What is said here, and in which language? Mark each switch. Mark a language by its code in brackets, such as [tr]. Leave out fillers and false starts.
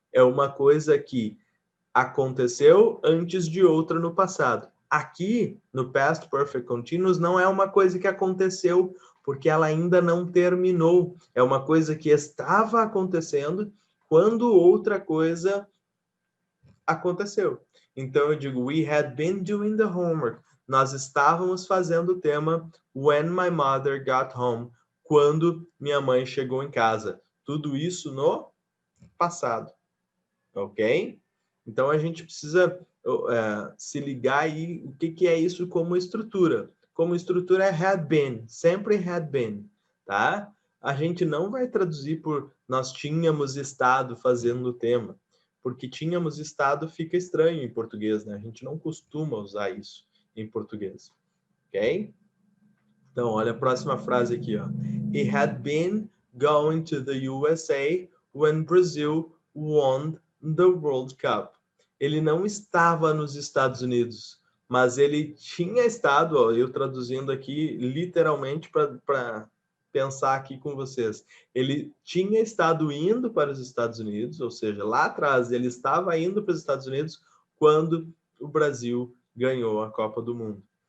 [pt] É uma coisa que aconteceu antes de outra no passado. Aqui, no Past Perfect Continuous, não é uma coisa que aconteceu porque ela ainda não terminou. É uma coisa que estava acontecendo quando outra coisa aconteceu. Então, eu digo, [en] we had been doing the homework. [pt] Nós estávamos fazendo o tema [en] when my mother got home. [pt] Quando minha mãe chegou em casa. Tudo isso no passado. Ok? Então, a gente precisa se ligar aí o que é isso como estrutura. Como estrutura é had been, sempre had been, tá? A gente não vai traduzir por nós tínhamos estado fazendo o tema, porque tínhamos estado fica estranho em português, né? A gente não costuma usar isso em português, ok? Então, olha a próxima frase aqui, ó. [en] He had been going to the USA when Brazil won the World Cup. [pt] Ele não estava nos Estados Unidos, mas ele tinha estado, ó, eu traduzindo aqui literalmente para pensar aqui com vocês. Ele tinha estado indo para os Estados Unidos, ou seja, lá atrás ele estava indo para os Estados Unidos quando o Brasil ganhou a Copa do Mundo.